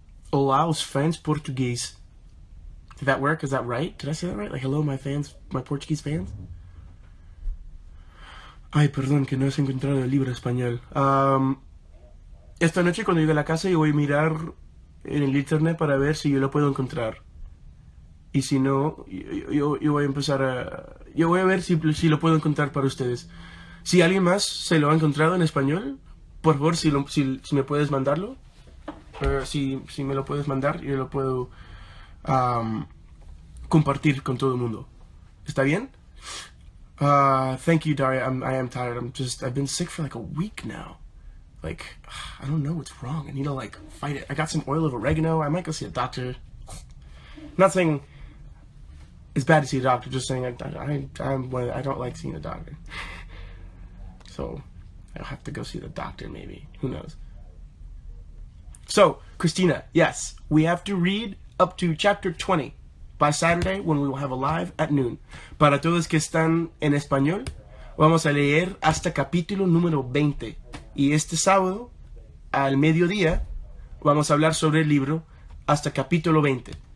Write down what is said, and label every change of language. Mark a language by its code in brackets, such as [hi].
[pt] Olá, os fãs português. [en] Did that work? Is that right? Did I say that right? Like, hello, my fans, my Portuguese fans? [es] Ay, perdón, que no has encontrado el libro español. Esta noche cuando llegue a la casa yo voy a mirar en el internet para ver si yo lo puedo encontrar. Y si no, yo voy a empezar a... Yo voy a ver si lo puedo encontrar para ustedes. Si alguien más se lo ha encontrado en español, por favor, si me puedes mandarlo. Si me lo puedes mandar, yo lo puedo compartir con todo el mundo. ¿Está bien? [en] Thank you, Daria. I am tired. I've been sick for like a week now. Like, I don't know what's wrong. I need to like fight it. I got some oil of oregano. I might go see a doctor. Not saying it's bad to see a doctor. Just saying I don't like seeing a doctor. So I'll have to go see the doctor maybe. Who knows? So, Christina, yes, we have to read up to chapter 20 by Saturday when we will have a live at noon. [es] Para todos que están en español, vamos a leer hasta capítulo número 20. Y este sábado, al mediodía, vamos a hablar sobre el libro hasta capítulo 20.